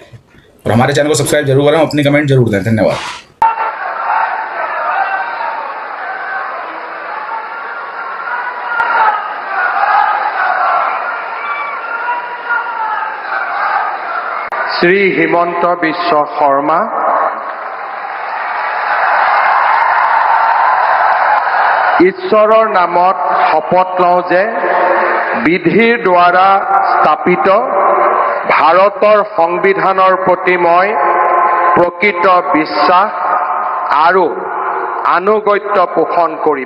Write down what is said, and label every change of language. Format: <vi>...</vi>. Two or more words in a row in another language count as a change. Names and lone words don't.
<hi>और हमारे चैनल को सब्सक्राइब जरूर करें, अपनी कमेंट जरूर दें। धन्यवाद। श्री हिमंत विश्व शर्मा।</hi> <as>ঈশ্বৰৰ নামত শপত লওঁ যে বিধিৰ দ্বাৰা স্থাপিত ভাৰতৰ সংবিধানৰ প্ৰতি মই প্ৰকৃত বিশ্বাস আৰু আনুগত্য পোষণ কৰিম।</as>